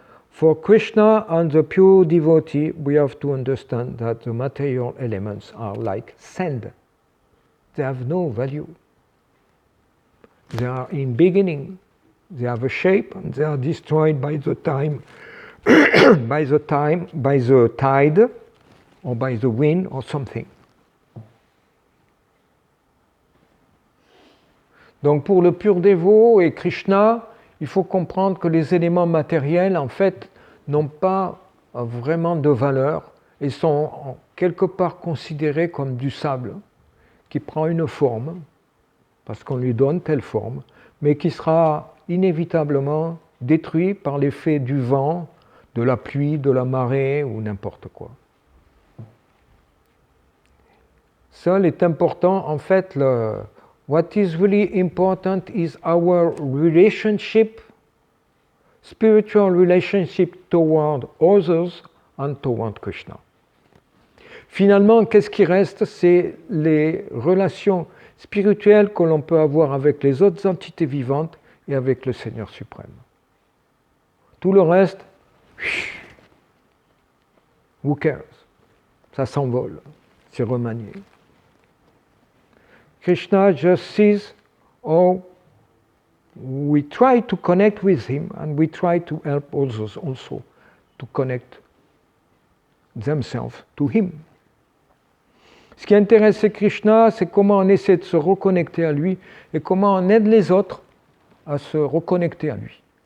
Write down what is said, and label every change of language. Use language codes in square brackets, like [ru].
[en] For Krishna and the pure devotee, we have to understand that the material elements are like sand. They have no value. They are in beginning. They have a shape and they are destroyed by the time, by the tide, or by the wind or something. [fr] Donc pour le pur dévot et Krishna, il faut comprendre que les éléments matériels, en fait, n'ont pas vraiment de valeur et sont quelque part considérés comme du sable qui prend une forme, parce qu'on lui donne telle forme, mais qui sera inévitablement détruit par l'effet du vent, de la pluie, de la marée ou n'importe quoi. Seul est important, en fait, [en] what is really important is our relationship, spiritual relationship toward others and toward Krishna. [fr] Finalement, qu'est-ce qui reste? C'est les relations spirituelles que l'on peut avoir avec les autres entités vivantes et avec le Seigneur suprême. Tout le reste, [en] who cares? [fr] Ça s'envole, c'est remanié. [en] Krishna just sees how we try to connect with him and we try to help others also to connect themselves to him. [fr] Ce qui intéresse Krishna, c'est comment on essaie de se reconnecter à lui et comment on aide les autres à se reconnecter à lui.